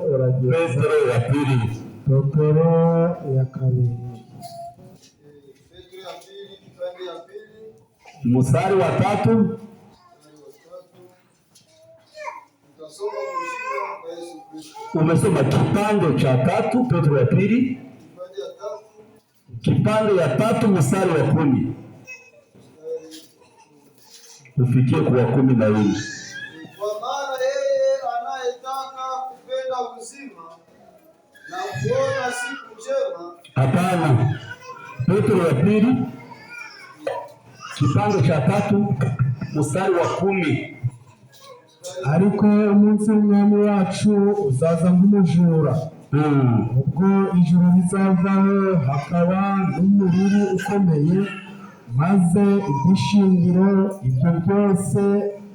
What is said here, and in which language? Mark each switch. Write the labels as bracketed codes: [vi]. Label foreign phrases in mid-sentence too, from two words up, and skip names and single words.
[sw] Petro wa pili mstari wa 3 umesoma kipande cha 3 Petro wa pili kipande ya 3 mstari wa 10 ufikie kwa 12. Kwa maana yeye anayetaka kupenda uzima na kuona siku njema. Hapana. Petro wa pili kipande cha 3 mstari wa 10. [rw] Ariko umunsi w'umwami wacu uzaza nk'umujura ubwo ijuru rizavaho hakaba n'umuriri ukomeye maze igishingiro ibyo byose